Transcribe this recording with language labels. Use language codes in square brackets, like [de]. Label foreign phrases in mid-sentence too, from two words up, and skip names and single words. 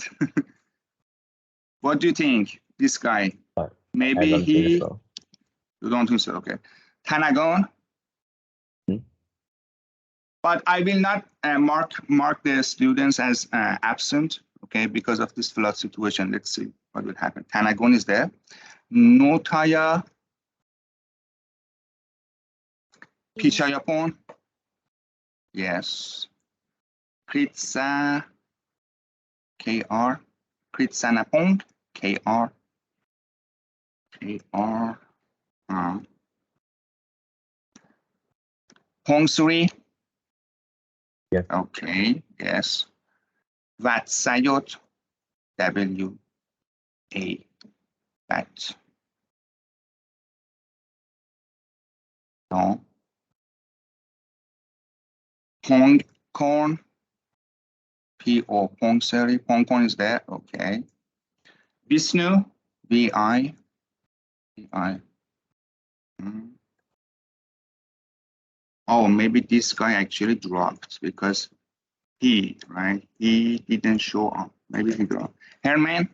[en] What do you think, this guy? Maybe I don't he. think so. You don't think so? Okay. Tanagon. But I will not mark the students as absent. Okay, because of this flood situation. Let's see what will happen. Tanagon is there. Notaya. Pichayapon. Yes. Kritsa. KR. Kritsanapong. KR. KR. Hongsuri. Yes. Okay, yes. Vatsayot. W. A. Vat. No. Pongkorn. P-O. Pongseri. Pongkorn is there. Okay. Vishnu. V-I. V-I. Oh, maybe this guy actually dropped because he, right? He didn't show up. Maybe he dropped. Herman.